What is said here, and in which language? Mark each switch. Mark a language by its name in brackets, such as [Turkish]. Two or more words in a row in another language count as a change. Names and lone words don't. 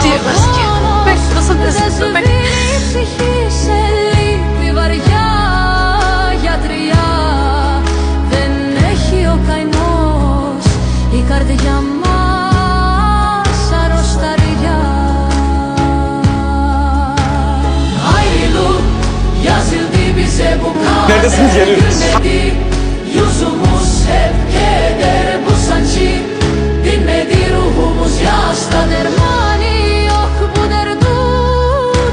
[Greek] Δεν σβήνει η ψυχή σε λύπη βαριά. Γιατριά δεν έχει ο καημός, η καρδιά μας αρρωσταριά. [Turkish] Ayrılık yazıldı bize bu kader gülmedi. Yüzümüz hep keder, bu sancı dinmedi, ruhumuz yaşta dermanı yok bu derdun.